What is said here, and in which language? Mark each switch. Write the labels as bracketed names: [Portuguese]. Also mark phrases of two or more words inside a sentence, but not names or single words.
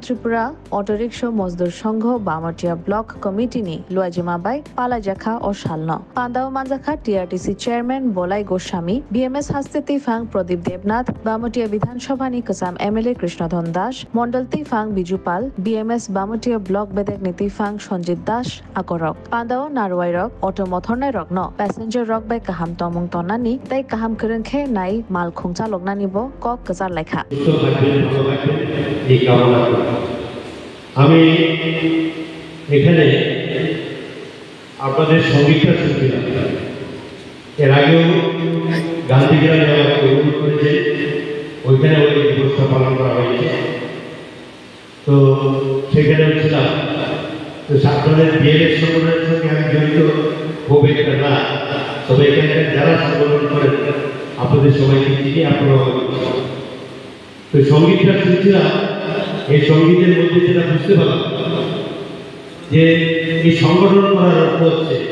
[Kok Borok] Tripura Auto Rickshaw Mozdur Shongho Bamatia Block Committee Ni Luajimabai Palajakha or Shalno Pandao Manjakha TRTC Chairman Bolai Goswami BMS Haste Tifang Pradip Debnath Bamatia Vidhan Sabhani Kasam MLA Krishnadhan Das Mondal Tifang Bijupal BMS Bamatia Block Bedek Nitifang Shanjit Das Akorok Pandao Narwairok Auto Mothornai Rok No Passenger Rok by Kaham Tomung Tonani Tai Kaham Kerengkhe Nai Mal Khungcha Lognani Bo Kok Kazar Lekha [Bangla] আমি এখানে আপনাদের সঙ্গীতটা শুনছিলাম এর আগেও গান্ধীরা আমাকে অনুরোধ করেছে ওইখানে ওই দিবসটা পালন করা হয়েছে তো সেখানে ছিলাম তো ছাত্রদের বিএলএস সংগঠনের সঙ্গে আমি জড়িত খুব একটা না তবে এখানে যারা সংগঠন করেন আপনাদের সবাইকে চিনি আপনারা তো সঙ্গীতটা শুনছিলাম এই সঙ্গীতের মধ্যে যেটা বুঝতে পারলাম যে এই সংগঠন করার অর্থ হচ্ছে